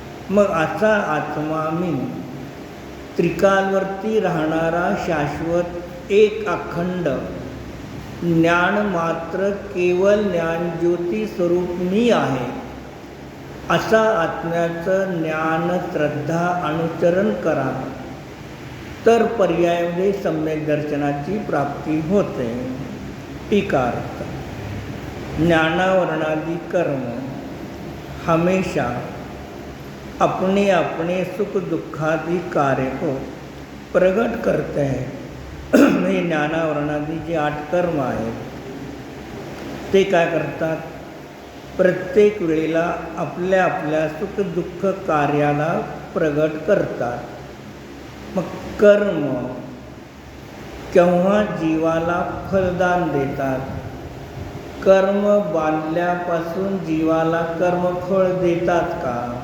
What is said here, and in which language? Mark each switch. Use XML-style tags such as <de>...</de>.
<mr>मग असा आत्मा मी त्रिकालवरती राहणारा शाश्वत एक अखंड ज्ञान मात्र केवळ ज्ञान ज्योती स्वरूप मी आहे. असा आत्म्याचं ज्ञान श्रद्धा अनुचरण करा तर पर्यायामध्ये सम्यक दर्शनाची प्राप्ती होते. टीकार्थ.</mr> <hi>ज्ञानावरणादि कर्म हमेशा अपने अपने सुख दुःखादि कार्य को प्रगट करते हैं.</hi> <mr>हे ज्ञानावरणादि जे 8 कर्म आहेत ते काय करतात, प्रत्येक वेळेला आपल्या आपल्या सुख दुःख कार्याला प्रगट करतात. मग कर्म केव्हा जीवाला फलदान देतात, कर्म बांधल्यापासून जीवाला कर्मफळ देतात का?</mr>